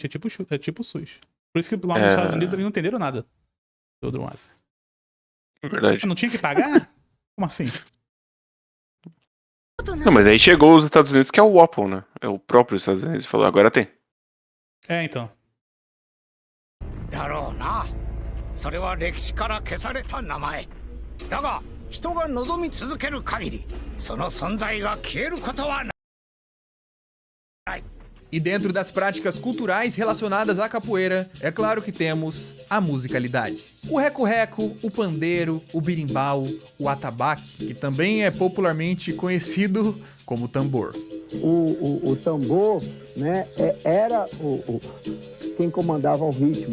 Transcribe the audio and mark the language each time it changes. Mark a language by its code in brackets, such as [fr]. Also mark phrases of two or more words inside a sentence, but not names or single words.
[pt] É tipo o SUS. Por isso que lá nos Estados Unidos eles não entenderam nada do Drum Island. É verdade. Não tinha que pagar? Como assim? Não, mas aí chegou os Estados Unidos, que é o Apple, né? É o próprio Estados Unidos. Falou, agora tem. Então. [ja] だろうな。それは歴史から消された名前。だが、人が望み続ける限り、その存在が消えることはない。 [pt] E dentro das práticas culturais relacionadas à capoeira, é claro que temos a musicalidade. O reco-reco, o pandeiro, o birimbau, o atabaque, que também é popularmente conhecido como tambor. O tambor, né, era quem comandava o ritmo.